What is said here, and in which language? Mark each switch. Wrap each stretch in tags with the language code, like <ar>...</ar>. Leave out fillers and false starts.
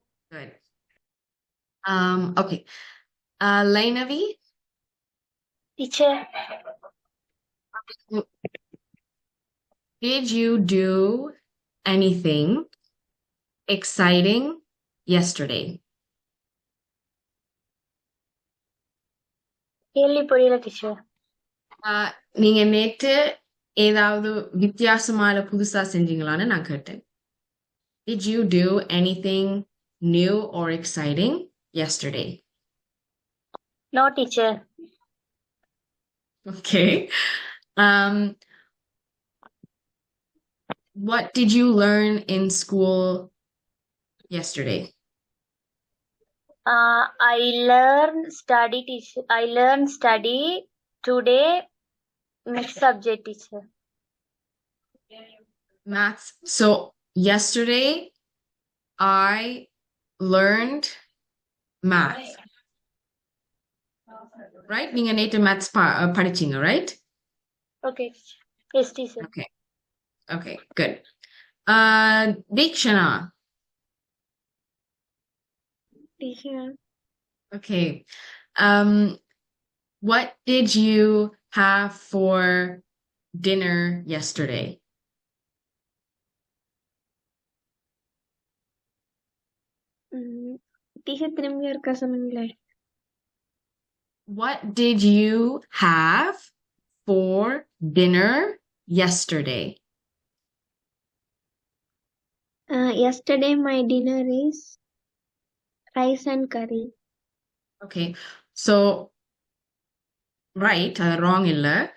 <en>Good. Okay. Lainavi, Teacher, did you do anything exciting yesterday?</en> <ta>கேள்வி புரியல, teacher. நீங்க நேத்து ஏதாவது வித்தியாசமான புதுசா செஞ்சீங்களான்னு நான் கேட்டேன்.</ta> <en>Did you do anything new or exciting yesterday? No, teacher. Okay. Um, what did you learn in school yesterday? I learn study, teacher. I learn study today. Next subject, teacher. Maths. So yesterday I learned math. Right?</en> <ta>நீங்க நேத்து maths படிச்சீங்க, right?</ta> <en>Okay, teacher. Yes, teacher. Okay. Okay, good. Dikshana. Teacher. Okay. Um, what did you have for dinner yesterday?</en> <ta>Teacher, திரும்பி இருக்கா சொல்லுங்களேன்.</ta> <en>What did you have for dinner yesterday? Yesterday my dinner is rice and curry. Okay. So, right, wrong இல்ல.</en>